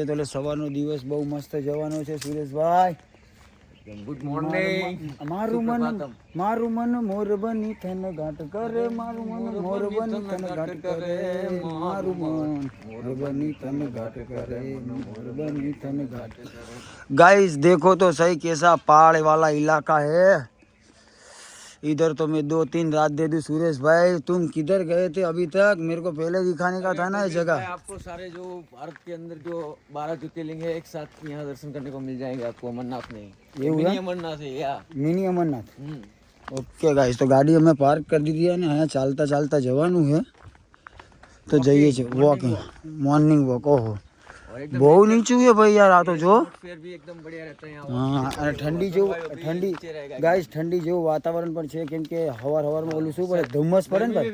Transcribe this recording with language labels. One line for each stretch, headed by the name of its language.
Gujarati: તો એટલે સવારનો દિવસ બહુ મસ્ત જવાનો છે. Sureshbhai good morning. મારું મન મોર બની થન ઘાટ કરે, મારું મન મોર બની થન ઘાટ કરે, મારું મન મોર બની થન ઘાટ કરે, મોર બની થન ઘાટ કરે.
Hindi: गाइस देखो तो सही कैसा पहाड़ वाला इलाका है. इधर तो मैं 2-3 रात दे दूं. सुरेश भाई तुम किधर गए थे अभी तक? मेरे को पहले दिखाने का था ना ये जगह. आपको सारे जो भारत के अंदर जो 12 ज्योतिर्लिंग है एक साथ यहाँ दर्शन करने को मिल जाएंगे आपको. अमरनाथ में ये मिनी अमरनाथ है या मिनी अमरनाथ. ओके गाइस तो गाड़ी हमें पार्क कर दी है
Gujarati: ને અહીંયા ચાલતા જવાનું છે. તો જઈએ છે વોકિંગ, મોર્નિંગ વોક. ઓહો બહુ નીચું છે ભાઈ યાર. આ તો જો
Hindi: फिर भी एकदम बढ़िया रहता है यहाँ.
Gujarati: હા અને ઠંડી ગાઈસ ઠંડી જેવું વાતાવરણ પણ છે. કેમ કે હવારમાં ઓલું શું પડે, ધુમ્મસ પડે ને ભાઈ.